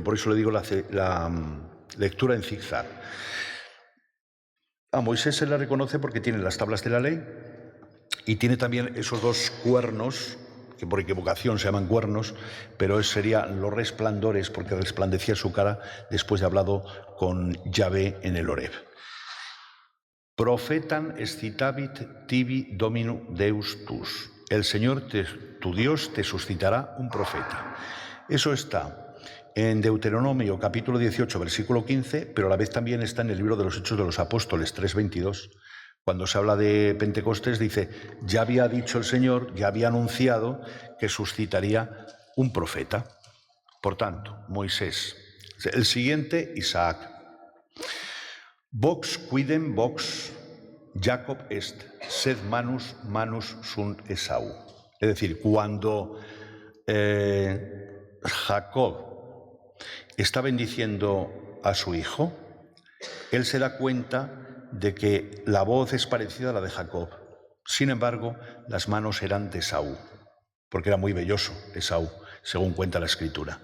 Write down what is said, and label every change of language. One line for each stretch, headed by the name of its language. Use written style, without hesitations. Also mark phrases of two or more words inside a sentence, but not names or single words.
Spanish: Por eso le digo la lectura en zigzag. A Moisés se le reconoce porque tiene las tablas de la ley y tiene también esos 2 cuernos, que por equivocación se llaman cuernos, pero serían los resplandores porque resplandecía su cara después de hablado con Yahvé en el Horeb.
Latin: Profetan excitavit tibi dominu deus tus.
Spanish: El Señor tu Dios te suscitará un profeta. Eso está en Deuteronomio capítulo 18, versículo 15, pero a la vez también está en el libro de los Hechos de los Apóstoles 3:22. Cuando se habla de Pentecostés dice, ya había dicho el Señor, ya había anunciado que suscitaría un profeta. Por tanto, Moisés. El siguiente, Isaac.
Latin: Vox quidem vox Jacob est, sed manus sunt Esau.
Spanish: Es decir, cuando Jacob está bendiciendo a su hijo, él se da cuenta de que la voz es parecida a la de Jacob. Sin embargo, las manos eran de Esaú, porque era muy velloso Esaú, según cuenta la Escritura.